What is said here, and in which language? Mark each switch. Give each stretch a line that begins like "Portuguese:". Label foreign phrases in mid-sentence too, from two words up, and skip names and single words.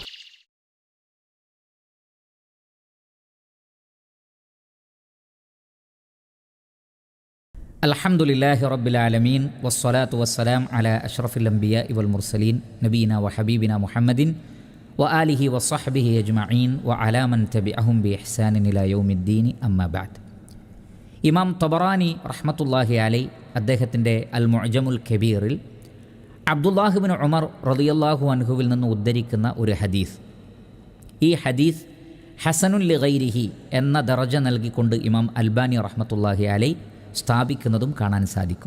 Arabic: الحمد لله رب العالمين والصلاة والسلام على أشرف الأنبياء والمرسلين نبينا وحبيبنا محمد وآله وصحبه أجمعين وعلى من تبعهم بإحسان إلى يوم الدين أما بعد.
Malayalam: ഇമാം തബറാനി
Arabic: رحمة الله عليه
Malayalam: അദ്ദേഹത്തിൻ്റെ അൽ മുഅ്ജമുൽ കബീറിൽ അബ്ദുല്ലാഹിബ്നു ഉമർ റളിയല്ലാഹു അൻഹുവിൽ നിന്ന് ഉദ്ധരിക്കുന്ന ഒരു ഹദീസ്, ഈ ഹദീസ്
Arabic: حسن لغيره
Malayalam: എന്ന ദറജ നൽകിക്കൊണ്ട് ഇമാം അൽബാനി
Arabic: رحمة الله عليه
Malayalam: സ്ഥാപിക്കുന്നതും കാണാൻ സാധിക്കും.